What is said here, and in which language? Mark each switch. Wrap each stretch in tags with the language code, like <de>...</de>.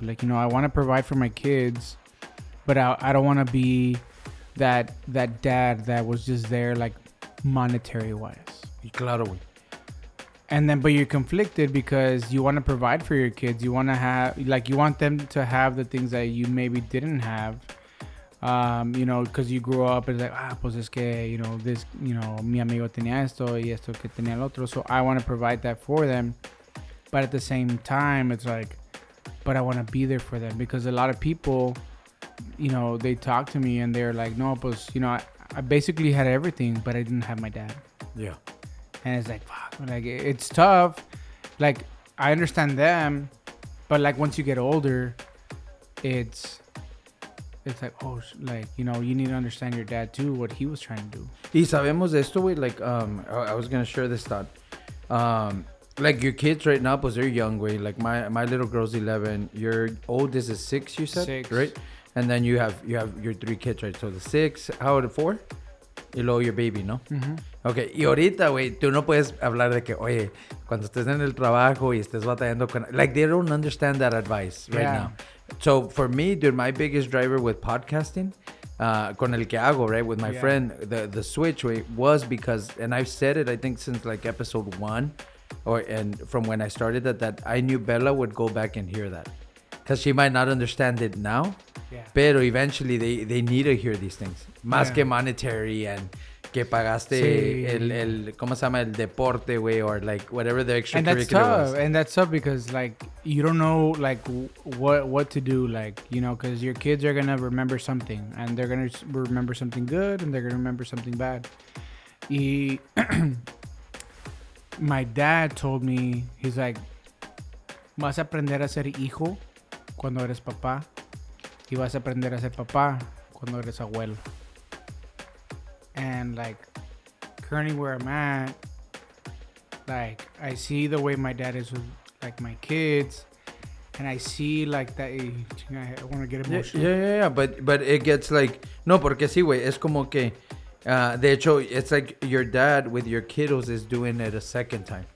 <en>Like, you know, I want to provide for my kids, but I don't want to be that dad that was just there, like, monetary wise.</en> <es>Claro, güey.</es> <en>And then, but you're conflicted because you want to provide for your kids. You want to have, like, you want them to have the things that you maybe didn't have. You know, because you grew up and like,</en> <es>pues es que,</es> <en>you know, this, you know,</en> <es>mi amigo tenía esto y esto que tenía el otro.</es> <en>So I want to provide that for them. But at the same time, it's like, but I want to be there for them, because a lot of people, you know, they talk to me and they're like,</en> <es>no, pues,</es> <en>you know, I basically had everything, but I didn't have my dad. Yeah. And it's like, fuck, Like it's tough. Like I understand them, but like once you get older, it's like, oh, like, you know, you need to understand your dad too, what he was trying to do.</en> <es>Y sabemos de esto, güey.</es> <en>Like, I was gonna share this thought. Like your kids right now,</en> <es>pues</es> <en>they're young, güey. Like my little girl's 11. Your oldest is 6, you said? 6. Right? And then you have your 3 kids, right? So the 6, how old? 4?</en> <es>Y luego</es> <en>your baby,</en> <es>¿no?</es> <en>Okay,</en> <es>y ahorita, güey, tú no puedes hablar de que, oye, cuando estés en el trabajo y estés batallando con...</es> <en>Like, they don't understand that advice right now. So, for me, dude, my biggest driver with podcasting,</en> <es>con el que hago,</es> <en>right, with my friend, the switch, way was because, and I've said it, I think, since, like, episode 1, and from when I started that I knew Bella would go back and hear that. Because she might not understand it now,</en> <es>pero</es> <en>eventually they need to hear these things.</en> <es>Más que monetary and que pagaste el ¿cómo se llama? El deporte, güey,</es> <en>or like whatever the extracurricular was. And that's tough because like you don't know like what to do, like, you know, because your kids are gonna remember something and they're gonna remember something good and they're gonna remember something bad. My dad told me, he's like,</en> <es>vas a aprender a ser hijo cuando eres papá y vas a aprender a ser papá cuando eres abuelo.</es> <en>And like currently where I'm at, like I see the way my dad is with like my kids, and I see like that. I want to get emotional. Yeah. But it gets like</en> <es>no, porque sí, güey. Es como que de hecho,</es> <en>it's like your dad with your kiddos is doing it a second time.</en>